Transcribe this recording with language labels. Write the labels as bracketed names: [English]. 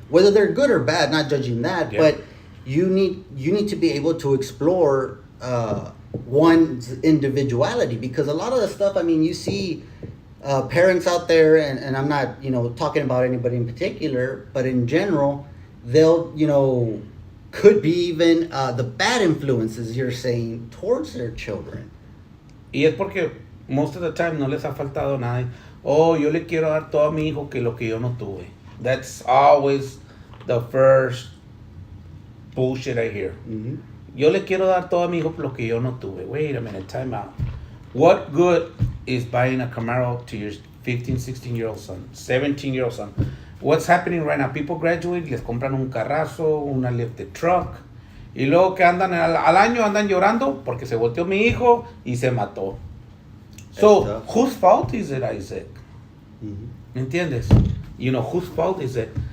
[English] whether they're good or bad, not judging that, yeah. But you need to be able to explore one's individuality, because a lot of the stuff, you see parents out there, and I'm not, talking about anybody in particular, but in general, they'll, could be even the bad influences, you're saying, towards their children. [Spanish] Y es porque [English] most of the time [Spanish] no les ha faltado nada. Oh, yo le quiero dar todo a mi hijo que lo que yo no tuve. [English] That's always the first bullshit I hear. Mm-hmm. [Spanish] yo le quiero dar todo a mi hijo lo que yo no tuve. [English] Wait a minute, time out. What good is buying a Camaro to your 15, 16-year-old son, 17-year-old son? What's happening right now? People graduate, [Spanish] les compran un carrazo, una lifted truck, y luego que andan al año andan llorando porque se volteó mi hijo y se mató. [English] So, whose fault is it, Isaac? [Spanish] ¿Me entiendes? [English] You know, whose fault is it?